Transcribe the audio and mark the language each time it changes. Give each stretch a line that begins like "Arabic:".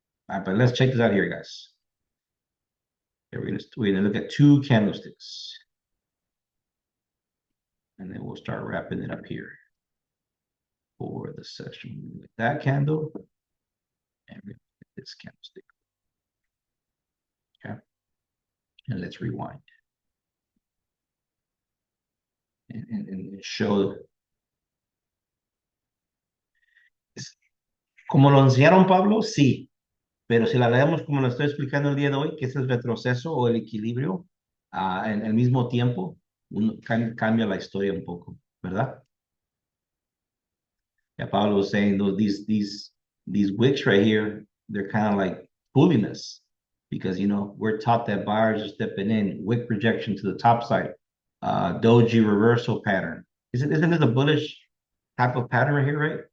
English: All right, but let's check this out here, guys. Okay, we're gonna look at two candlesticks, and then we'll start wrapping it up here for the session with that candle and this candlestick. Okay, and let's rewind and show.
Spanish: Como lo enseñaron Pablo, sí, pero si la leemos como lo estoy explicando el día de hoy, que es el retroceso o el equilibrio en el mismo tiempo, cambia la historia un poco, ¿verdad?
English: Yeah, Pablo was saying these wicks right here, they're kind of like fooling us because we're taught that buyers are stepping in, wick projection to the top side, doji reversal pattern. Isn't it a bullish type of pattern right here, right?